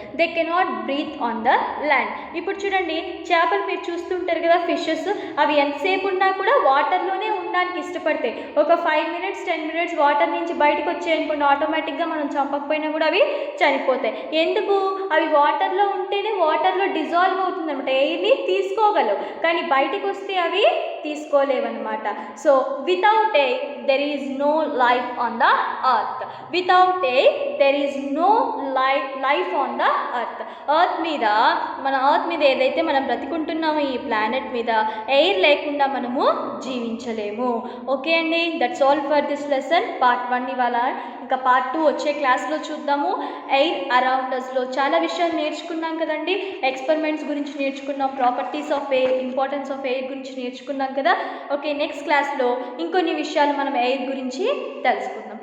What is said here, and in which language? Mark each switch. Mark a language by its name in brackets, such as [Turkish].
[English] They cannot breathe on the land. [Telugu] ఇప్పుడు చూడండి, చేపలు మీరు చూస్తుంటారు కదా, ఫిషెస్, అవి ఎంతసేపు ఉన్నా కూడా వాటర్లోనే ఉండడానికి ఇష్టపడతాయి. ఒక 5 minutes 10 minutes వాటర్ నుంచి బయటకు వచ్చాయనుకోండి, ఆటోమేటిక్గా మనం చంపకపోయినా కూడా అవి చనిపోతాయి. ఎందుకు, అవి వాటర్లో ఉంటేనే వాటర్లో డిజాల్వ్ అవుతుంది అనమాట, ఎయిర్ని తీసుకోగలవు, కానీ బయటకు వస్తే అవి తీసుకోలేవన్నమాట. [English] So without air there is no life on the earth. Without air there is no life on the earth. [Telugu] మన earth మీద ఏదైతే మనం బ్రతికుంటున్నామో ఈ ప్లానెట్ మీద ఎయిర్ లేకుండా మనము జీవించలేము. ఓకే అండి, [English] that's all for this lesson part 1 [Telugu] ఇవాళ. ఇంకా పార్ట్ 2 వచ్చే క్లాస్లో చూద్దాము. ఎయిర్ అరౌండ్ అస్లో చాలా విషయాలు నేర్చుకున్నాం కదండి. ఎక్స్పెరిమెంట్స్ గురించి నేర్చుకున్నాం, properties of air, importance of air గురించి నేర్చుకున్నాం కదా. ఓకే, నెక్స్ట్ క్లాస్లో ఇంకొన్ని విషయాలు మనం ఎయిర్ గురించి తెలుసుకుందాం.